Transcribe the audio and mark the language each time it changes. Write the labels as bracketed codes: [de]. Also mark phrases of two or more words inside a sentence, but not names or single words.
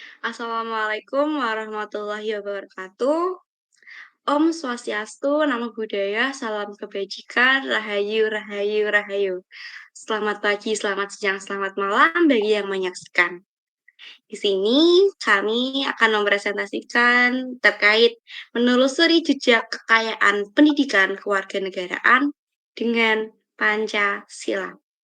[ar] السلام عليكم ورحمة الله وبركاته. [id] Om Swastiastu, [pi] Namo Buddhaya, [id] Salam Kebajikan, Rahayu, Rahayu, Rahayu. Selamat pagi, selamat siang, selamat malam bagi yang menyaksikan. Di sini kami akan mempresentasikan terkait menelusuri jejak kekayaan pendidikan kewarganegaraan dengan Pancasila.